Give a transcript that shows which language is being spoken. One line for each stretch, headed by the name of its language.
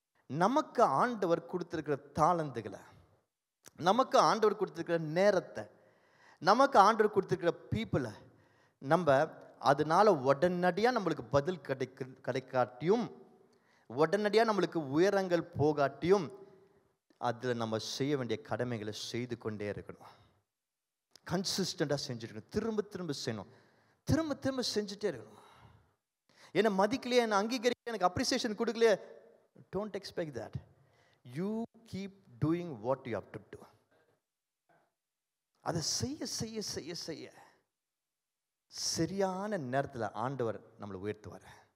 Tamil: நமக்கு ஆண்டவர் கொடுத்துருக்கிற தாளந்துகளை, நமக்கு ஆண்டவர் கொடுத்துருக்கிற நேரத்தை, நமக்கு ஆண்டவர் கொடுத்துருக்கிற பீப்புளை நம்ம அதனால உடனடியாக நம்மளுக்கு பதில் கிடைக்காட்டியும், உடனடியாக நம்மளுக்கு உயரங்கள் போகாட்டியும், அதில் நம்ம செய்ய வேண்டிய கடமைகளை செய்து கொண்டே இருக்கணும். கன்சிஸ்டண்டாக செஞ்சுருக்கணும், திரும்ப திரும்ப செய்யணும், திரும்ப திரும்ப செஞ்சுட்டே இருக்கணும். என்னை மதிக்கலையே, என்னை அங்கீகரிக்கலையே, எனக்கு அப்ரிசியேஷன் கொடுக்கலையே,
English: don't expect that. You keep doing what you have to do.
Tamil: அதை செய்ய செய்ய செய்ய செய்ய சரியான நேரத்தில் ஆண்டவர் நம்மளை உயர்த்துவார்.